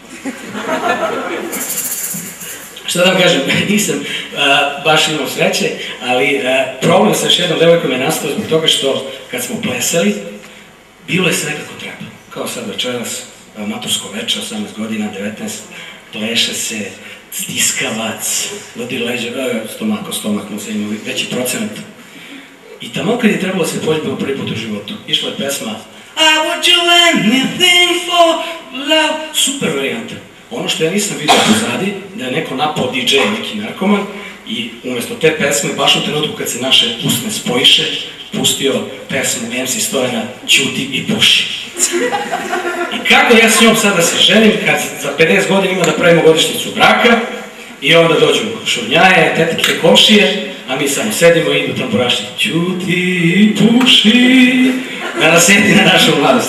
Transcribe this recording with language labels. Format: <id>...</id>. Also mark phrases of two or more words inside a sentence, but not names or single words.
<sr>Šta da vam kažem, nisam baš imao sreće, ali problem sa još jednom devojkom je nastao zbog toga što kad smo plesali, bilo je sve nekako treba. Kao sad večeras, matursko veče, 18 godina, 19, pleše se, stiskavac, vodi leđa, stomak, mu se ima veći procenat. I tamo kad je trebalo se poljubiti prvi put u životu, išla je pesma I would you anything for love, super varijanta. Ono što ja nisam vidio pozadi, da je neko napao DJ, neki narkoman, i umjesto te pesme, baš u trenutku kad se naše usne spojiše, pustio pesmu MC Stojana Ćuti i puši. I kako ja s njom sad da se ženim, kad za 50 godina ima da pravimo godišnjicu braka, i onda dođu šurnjaje, tetike, komšije, a mi samo sedimo i idu tamburaši Ćuti i puši, da nas sjeti na našu mladost.</sr>